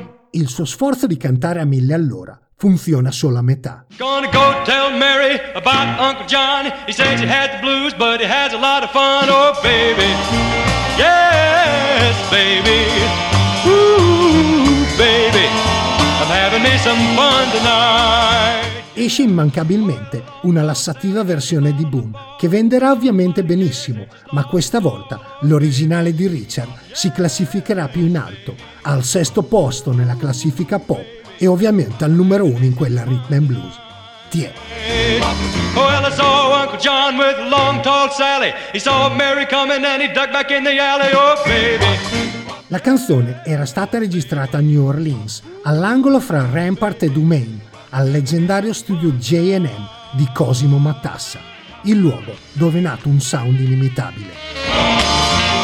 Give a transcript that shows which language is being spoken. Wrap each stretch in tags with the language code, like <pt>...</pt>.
<it>Il suo sforzo di cantare a mille all'ora funziona solo a metà.</it> <en>Gonna go tell Mary about Uncle John. He says he had the blues, but he has a lot of fun. Oh baby, yes baby, ooh baby, I'm having me some fun tonight.</en> <it>Esce immancabilmente una lassativa versione di Boone che venderà ovviamente benissimo, ma questa volta l'originale di Richard si classificherà più in alto, al sesto posto nella classifica pop e ovviamente al numero uno in quella rhythm and blues. Tiè.</it> <en>Well, I saw Uncle John with a long tall Sally. He saw Mary coming and he dug back in the alley. Oh, baby.</en> <it>La canzone era stata registrata a New Orleans, all'angolo fra Rampart e Dumaine, al leggendario studio J&M di Cosimo Matassa, il luogo dove è nato un sound inimitabile.</it>